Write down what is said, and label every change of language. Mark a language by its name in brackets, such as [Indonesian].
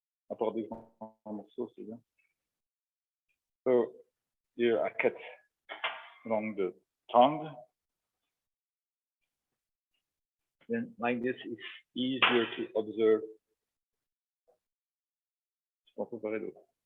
[French] Apport des grands morceaux, c'est bien. [English] So, here I cut along the tongue. Then, like this, it's easier to observe. [French] Je peux en préparer d'autres.